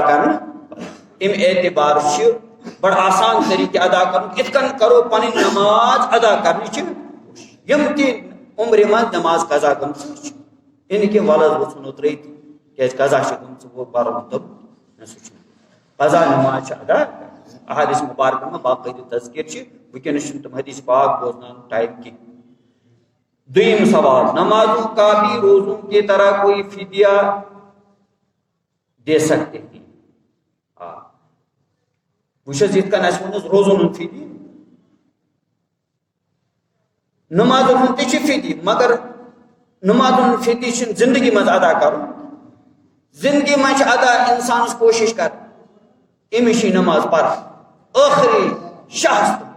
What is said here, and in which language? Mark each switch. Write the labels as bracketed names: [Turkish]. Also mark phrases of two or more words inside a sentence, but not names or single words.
[Kashmiri] کرنہٕ امہِ اعتبار چھِ بڑا آسان طریقہٕ ادا کرُن یِتھ کٔنۍ کرو پنٕنۍ نماز ادا کرنٕچ یِم تہِ عمرِ منٛز نماز قضا گٔمژٕ چھِ یہِ نہٕ کینٛہہ وَلہٕ حظ ژھٕنو ترٛٲیِتھ کیٛازِ قضا چھِ گٔمژٕ وۄنۍ پرُن دوٚپ سُہ چھُنہٕ قضا نماز چھِ ادا [Urdu] احادیث مبارکہ میں [Kashmiri] باقٲعدٕ تذکر چھِ وٕنکٮ۪نس چھُنہٕ تِم حدیث پاک بوزناونُک ٹائم کینٛہہ دوٚیِم سوال [Urdu] نمازوں کا بھی روزوں کی طرح کوئی فدیہ دے سکتے ہیں [Kashmiri] وٕچھ حظ یِتھ کٔنۍ اَسہِ ووٚن حظ روزن ہُنٛد فدیہ نمازن ہُنٛد تہِ چھِ فدیہ مگر نمازن ہُنٛد فدیہ چھُنہٕ زندگی منٛز ادا کرُن زندگی منٛز چھِ ادا انسانس کوشش کرٕنۍ أمِس چھِ نماز پرٕنۍ ٲخری شہس